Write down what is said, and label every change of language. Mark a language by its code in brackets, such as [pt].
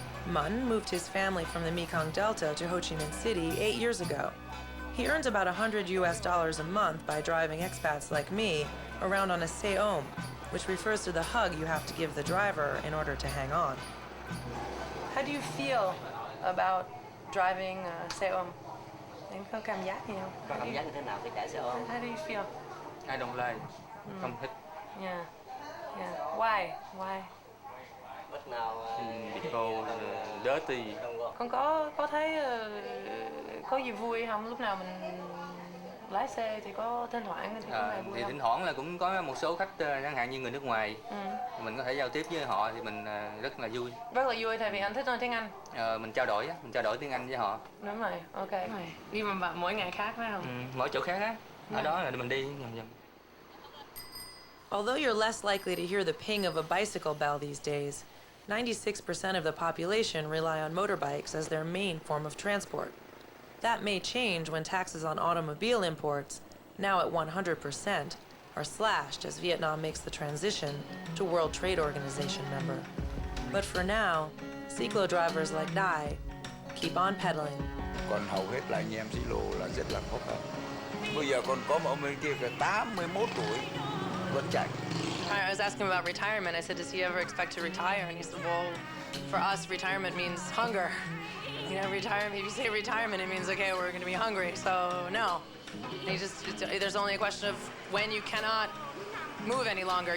[en] Mun moved his family from the Mekong Delta to Ho Chi Minh City 8 years ago. He earns about $100 a month by driving expats like me around on a xe ôm, which refers to the hug you have to give the driver in order to hang on. How do you feel about driving xe ôm? [vi] Em có cảm giác gì không? Có cảm giác như thế nào khi chạy xe ôm? [en] How do you feel? I don't like. [vi] Không thích. [en] Yeah. Why? [vi] Lúc nào cô dirty. Con có thấy có gì vui không? Lúc nào mình lái xe thì có thỉnh thoảng thì có gì vui thì không? thỉnh thoảng là cũng có một số khách chẳng hạn như người nước ngoài, mình có thể giao tiếp với họ thì mình rất là vui. Rất là vui, tại vì anh thích nói tiếng Anh. Mình trao đổi tiếng Anh với họ. Đúng rồi, ok. Nhưng mà mỗi ngày khác phải không? Mỗi chỗ khác á. Ở đó là mình đi vòng. [en] Although you're less likely to hear the ping of a bicycle bell these days, 96% of the population rely on motorbikes as their main form of transport. That may change when taxes on automobile imports, now at 100%, are slashed as Vietnam makes the transition to World Trade Organization member. But for now, cyclo drivers like Dai keep on pedaling. [vi] Còn hầu hết là anh em xí lô là rất là khó khăn. Bây giờ còn có một ông bên kia 81 tuổi vẫn chạy. [en] I was asking about retirement. I said, does he ever expect to retire? And he said, well, for us, retirement means hunger. You know, retirement, if you say retirement, it means, okay, we're going to be hungry. So, no. And there's only a question of when you cannot move any longer.